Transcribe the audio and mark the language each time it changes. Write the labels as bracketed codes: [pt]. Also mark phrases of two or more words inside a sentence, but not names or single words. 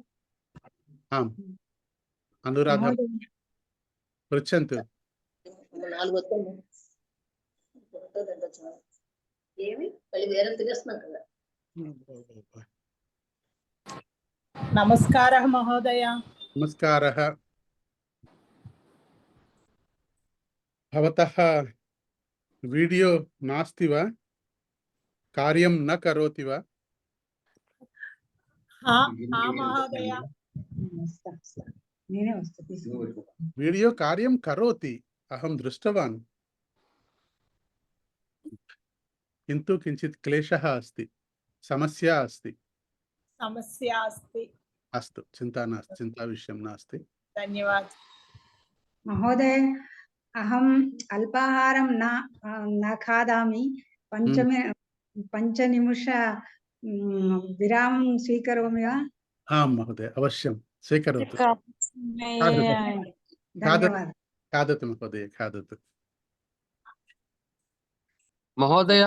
[sa] అనురాధ పృచ్చంతు. నమస్కారः మహోదయ. నమస్కారः. भवतः वीडियो नास्ति वा? కార్యం న కరోతి వా? మహోదయ [te] వస్తా నేనే వస్తా తీసుకో. [sa] వీడియో కార్యం కరోతి అహం దృష్టవాన్ కింతు కించిత్ క్లేశः अस्ति, సమస్య अस्ति. సమస్య అస్తి. అస్తు, చింతా నాస్తి, చింతా విషయం నాస్తి. ధన్యవాద మహోదయ అహం అల్పాహారం न खादामि पञ्चनिमिष विरामं स्वीकरोमि वा? आं महोदय, अवश्यं स्वीकरोतु. धन्यवादः. खादतु महोदय, खादतु. महोदय